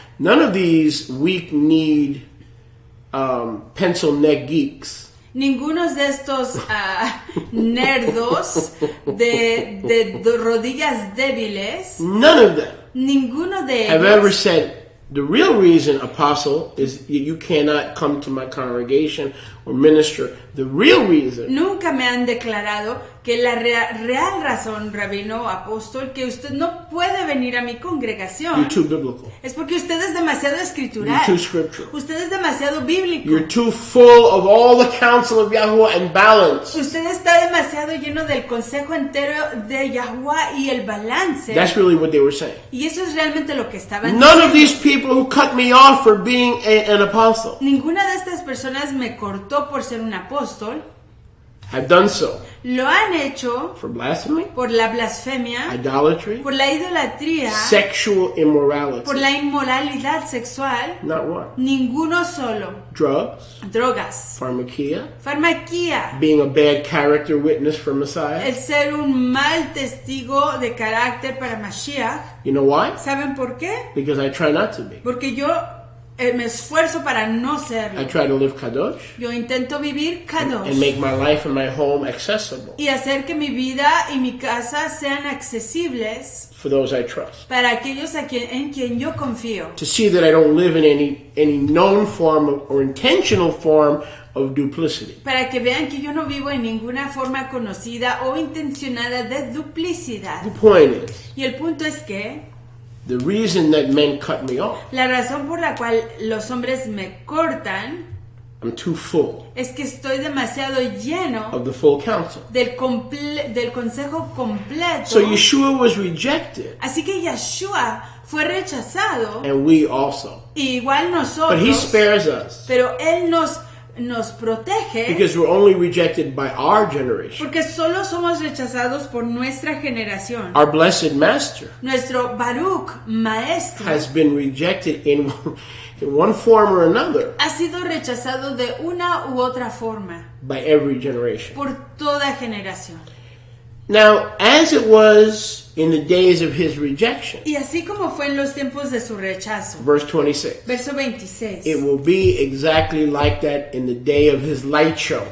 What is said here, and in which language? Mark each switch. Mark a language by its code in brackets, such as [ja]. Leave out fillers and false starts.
[en] None of these weak-kneed pencil neck geeks [es] Ninguno de estos nerdos de rodillas débiles, [en] none of them [es] ninguno de [en] have ever [es] ellos [en] said, the real reason, Apostle, is you cannot come to my congregation or minister. The real reason [es] Nunca me han declarado que la real razón, rabino, apóstol, que usted no puede venir a mi congregación [en] you're too biblical. [es] es porque usted es demasiado escritural. [en] You're too scriptural. [es] Usted es demasiado bíblico. [en] You're too full of all the counsel of Yahuwah and balance. [es] Usted está demasiado lleno del consejo entero de Yahuwah y el balance. [en] That's really what they were saying. [es] Y eso es realmente lo que estaban [en] None of [es] diciendo. [en] these people who cut me off for being an apostle [es] Ninguna de estas personas me cortó por ser un apóstol. [en] have done so [es] Lo han hecho [en] for blasphemy, [es] por la blasfemia, [en] idolatry, [es] por la idolatría, [en] sexual immorality. [es] por la inmoralidad sexual. [en] Not one. [es] Ninguno solo. [en] Drugs, [es] Drogas, [en] pharmakia, [es] farmaquía, [en] being a bad character witness for Messiah. [es] el ser un mal testigo de carácter para Mashiach. [en] You know why? [es] ¿Saben por qué? [en] Because I try not to be. [es] Porque yo me esfuerzo para no [en] I [es] serlo. [en] try to live kadosh [es] Yo intento vivir [en] and [he] kadosh [en] make my life and my home accessible [es] y hacer que mi vida y mi casa sean accesibles [en] for those I trust. [es] para aquellos en quien yo confío. [en] To see that I don't live in any known form or intentional form of duplicity. [es] Para que vean que yo no vivo en ninguna forma conocida o intencionada de duplicidad. [en] The point is, [es] Y el punto es que [en] the reason that men cut me off, [es] la razón por la cual los hombres me cortan [en] I'm too full [es] es que estoy demasiado lleno [en] of the full counsel. [es] del consejo completo. [en] So Yeshua was rejected, [es] Así que Yeshua fue rechazado, [en] and we also. [es] y igual [en] But he [es] nosotros, [en] spares us [es] pero Él nos protege [en] because we're only rejected by our generation. [es] porque solo somos rechazados por nuestra generación. [en] Our blessed master [es] Nuestro Baruch, maestro, [en] has been rejected in one form or another [es] ha sido rechazado de una u otra forma [en] by every generation. [es] por toda generación. [en] Now, as it was in the days of his rejection, [es] Y así como fue en los tiempos de su rechazo. [en] verse 26, [es] Verso 26. [en] it will be exactly like that in the day of his light show,